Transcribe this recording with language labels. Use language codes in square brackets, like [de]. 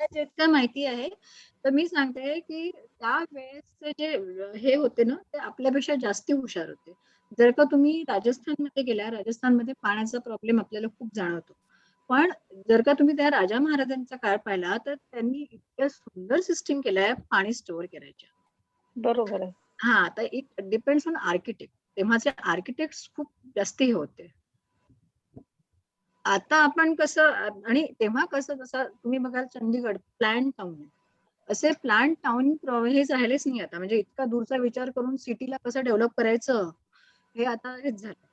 [mr] जितकं माहिती आहे तर मी सांगते की त्या वेळेस जे हे होते ना ते आपल्यापेक्षा जास्ती हुशार होते. जर का तुम्ही राजस्थानमध्ये गेल्या, राजस्थानमध्ये पाण्याचा प्रॉब्लेम आपल्याला खूप जाणवतो, पण जर का तुम्ही त्या राजा महाराजांचा काळ पाहिला तर त्यांनी इतक्या सुंदर सिस्टीम केल्या पाणी स्टोअर करायच्या. बरोबर आहे. हा, तर [en] It depends on architect. [mr] तेव्हाचे आर्किटेक्ट खूप जास्त हे होते. आता आपण कसं, आणि तेव्हा कसं जसं तुम्ही बघाल चंदीगड प्लॅन टाउन आहे, असे प्लॅन टाउन हे राहिलेच नाही आता. म्हणजे इतका दूरचा विचार करून सिटीला कसं डेव्हलप करायचं हे आता हेच झालं.